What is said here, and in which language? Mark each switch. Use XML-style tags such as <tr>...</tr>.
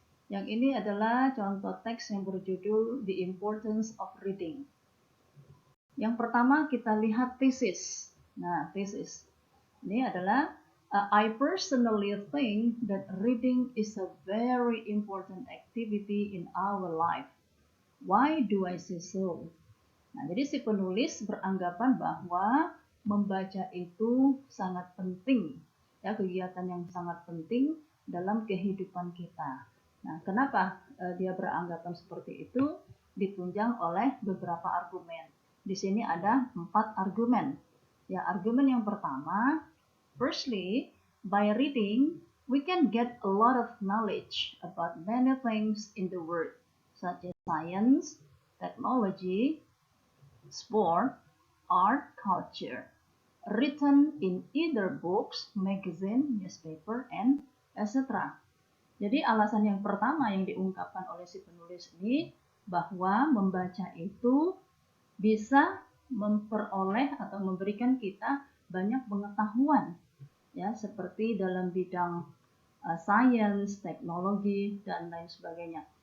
<id>Yang ini adalah contoh teks yang berjudul The Importance of Reading. Yang pertama kita lihat thesis. Nah, thesis. Ini adalah</id> <en>I personally think that reading is a very important activity in our life. Why do I say so?</en> <id>Nah, jadi si penulis beranggapan bahwa membaca itu sangat penting, ya, kegiatan yang sangat penting dalam kehidupan kita. Nah, kenapa dia beranggapan seperti itu? Ditunjang oleh beberapa argumen. Di sini ada 4 argumen. Ya, argumen yang pertama,</id> <en>firstly, by reading, we can get a lot of knowledge about many things in the world, such as science, technology, sport, art, culture, written in either books, magazine, newspaper, and etc.</en> <id>Jadi alasan yang pertama yang diungkapkan oleh si penulis ini bahwa membaca itu bisa memperoleh atau memberikan kita banyak pengetahuan, ya, seperti dalam bidang sains, teknologi, dan lain sebagainya.</id>